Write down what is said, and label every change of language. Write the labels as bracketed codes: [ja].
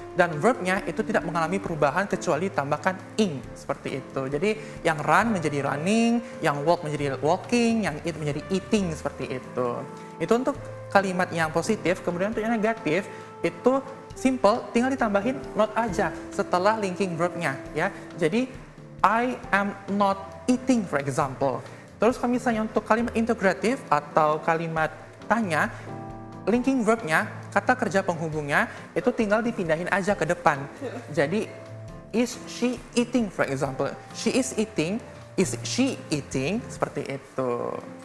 [id] Dan verbnya itu tidak mengalami perubahan kecuali tambahkan ing seperti itu. Jadi yang run menjadi running, yang walk menjadi walking, yang eat menjadi eating seperti itu. Itu untuk kalimat yang positif. Kemudian untuk yang negatif itu simple, tinggal ditambahin not aja setelah linking verbnya ya. Jadi [en] I am not eating for example. [id] Terus kalau misalnya untuk kalimat integratif atau kalimat tanya, linking verbnya, kata kerja penghubungnya, itu tinggal dipindahin aja ke depan. Jadi, [en] is she eating, for example. She is eating, is she eating, [id] seperti itu.